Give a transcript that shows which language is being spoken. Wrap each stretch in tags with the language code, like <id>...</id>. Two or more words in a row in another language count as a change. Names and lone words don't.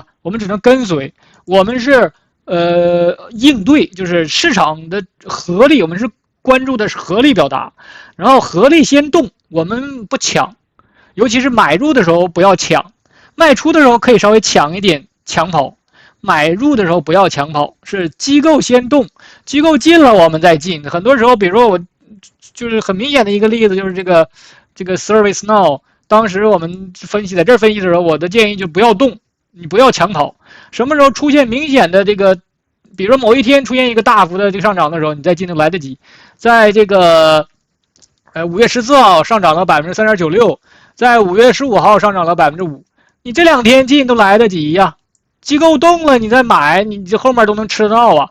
<zh>我們只能跟隨，我們是應對，就是市场的合力，我们是關注的是合力表達，然後合力先動，我們不搶，尤其是買入的時候不要搶，賣出的時候可以稍微搶一點搶跑， 買入的時候不要搶跑，是機構先动，机構進了我們再進。很多时候，比如说我就是很明显的一个例子，就是这个 ServiceNow， 当时我们分析在这儿分析的时候，我的建議就不要動，你不要搶跑。什麼時候出現明顯的這個，比如說某一天出現一個大幅的這個上漲的時候，你再進就來得及。在這個5月14號上漲了 3.96%， 在5月15號上漲了 5%， 你這兩天進都來得及呀。機構動了你再買，你這後面都能吃到啊。</zh>